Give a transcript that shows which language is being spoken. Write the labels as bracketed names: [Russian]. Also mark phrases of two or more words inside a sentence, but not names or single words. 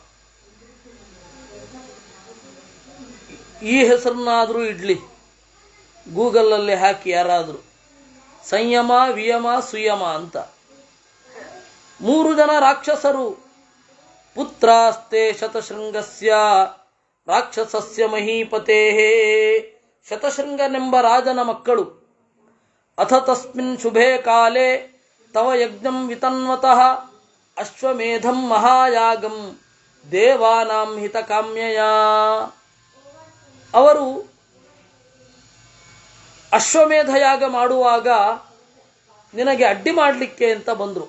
[Kannada] ಈ ಹೆಸರನ್ನಾದರೂ ಇಡ್ಲಿ, ಗೂಗಲಲ್ಲಿ ಹಾಕಿ ಯಾರಾದರೂ, ಸಂಯಮ ವಿಯಮ ಸುಯಮ ಅಂತ. 3 ಜನ ರಾಕ್ಷಸರು. [Sanskrit] ಪುತ್ರಾಸ್ತೆ ಶತಶೃಂಗಸ್ಯ ರಾಕ್ಷಸಸ್ಯ ಮಹೀಪತೆ. [Kannada] ಶತಶೃಂಗನೆಂಬ ರಾಜನ ಮಕ್ಕಳು. [Sanskrit] ಅಥ ತಸ್ಮಿನ್ ಶುಭೇ ಕಾಲೇ ತವ ಯಜ್ಞಂ ವಿತನ್ವತಃ ಅಶ್ವಮೇಧಂ ಮಹಾಯಾಗಂ ದೇವಾನಾಂ ಹಿತಕಾಮ್ಯಯ. [Kannada] ಅವರು ಅಶ್ವಮೇಧ ಯಾಗ ಮಾಡುವಾಗ ನಿನಗೆ ಅಡ್ಡಿ ಮಾಡಲಿಕ್ಕೆ ಅಂತ ಬಂದರು.